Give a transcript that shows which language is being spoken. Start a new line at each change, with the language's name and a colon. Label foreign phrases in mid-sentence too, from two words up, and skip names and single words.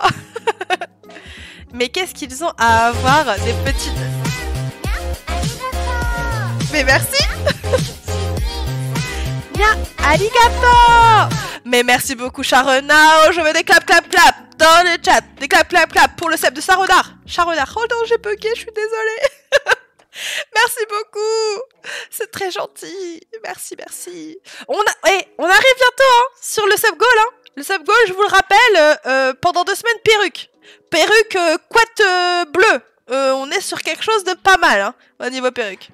French: Mais qu'est-ce qu'ils ont à avoir des petites... Mais merci. Bien, arigato. Mais merci beaucoup, Sharonao. Je veux des clap dans le chat. Des clap pour le sub de Sarodar. Sharonar. Oh non, j'ai bugué, je suis désolée. Merci beaucoup. C'est très gentil. Merci. On arrive bientôt hein, sur le sub goal. Hein. Le sub goal, je vous le rappelle, pendant 2 semaines, perruque. Perruque couette bleue. On est sur quelque chose de pas mal hein, au niveau perruque.